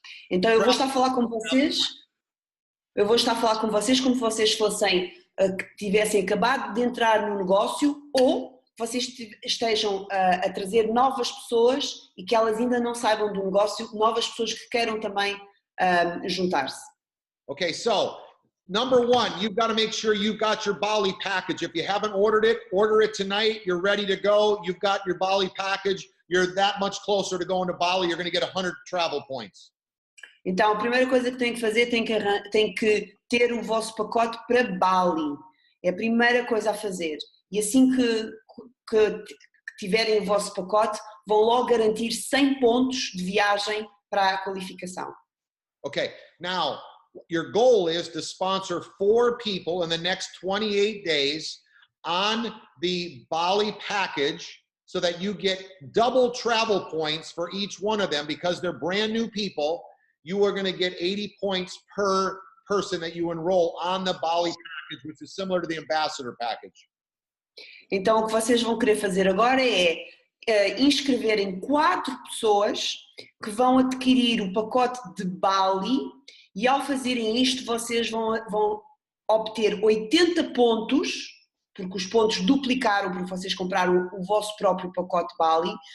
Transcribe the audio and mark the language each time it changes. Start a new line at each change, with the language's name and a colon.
Portuguese: Então eu vou estar a falar com vocês. Eu vou estar a falar com vocês como se vocês que tivessem acabado de entrar no negócio ou vocês estejam a trazer novas pessoas e que elas ainda não saibam do negócio, novas pessoas que queiram também juntar-se.
English: Okay, so number one, you've got to make sure you've got your Bali package. If you haven't ordered it, order it tonight. You're ready to go. You've got your Bali package. You're that much closer to going to Bali. You're going to get 100 travel points.
Portuguese: Então, a primeira coisa que tem que fazer, tem que ter o vosso pacote para Bali. É a primeira coisa a fazer. E assim que tiverem o vosso pacote, vão logo garantir 100 pontos de viagem para a qualificação.
English: Okay, now, your goal is to sponsor 4 people in the next 28 days on the Bali package so that you get double travel points for each one of them because they're brand new people. You are going to get 80 points per person that you enroll on the Bali package, which is similar to the ambassador package.
Portuguese: Então, o que vocês vão querer fazer agora é inscreverem 4 pessoas que vão adquirir o pacote de Bali e ao fazerem isto vocês vão obter 80 pontos, porque os pontos duplicaram porque vocês compraram o vosso próprio pacote Bali.